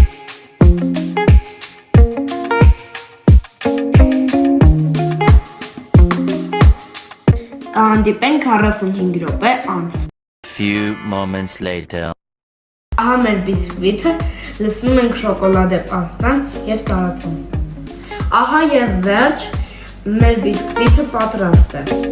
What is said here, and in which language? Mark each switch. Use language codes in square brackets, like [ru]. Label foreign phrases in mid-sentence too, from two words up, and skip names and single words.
[hy] Հանդիպենք 45 րոպե անց։ [en] Few moments later. [hy] Ահա մեր բիսկվիթը, լցնում ենք շոկոլադե պաստան և տարածում։ Ահա և վերջ, մեր բիսկվիթը պատրաստ է։